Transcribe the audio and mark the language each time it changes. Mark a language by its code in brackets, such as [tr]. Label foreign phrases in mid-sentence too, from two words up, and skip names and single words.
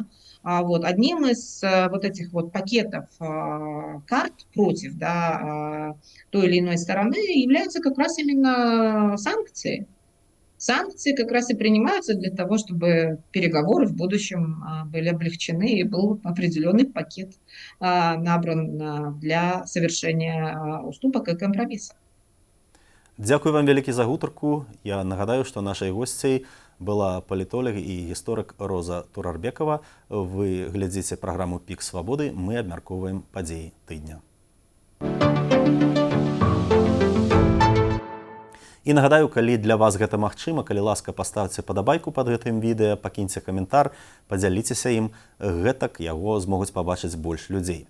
[ru] Вот, одним из вот этих вот пакетов карт против, да, той или иной стороны являются как раз именно санкции. Санкции как раз и принимаются для того, чтобы переговоры в будущем были облегчены и был определенный пакет набран для совершения уступок и компромиссов. [be] Дзякуй вам вялікі за гутарку. Я нагадаю, што нашай госцяй была палітолог і гісторык Роза Турарбекова. Вы глядзіце праграму «Пік свабоды». Мы абмяркоўваем падзеі тыдня. І нагадаю, калі для вас гэта магчыма, калі ласка, паставце падабайку пад гэтым відэа, пакіньце каментар, падзяліцеся ім, гэтак яго змогуць пабачыць больш людзей.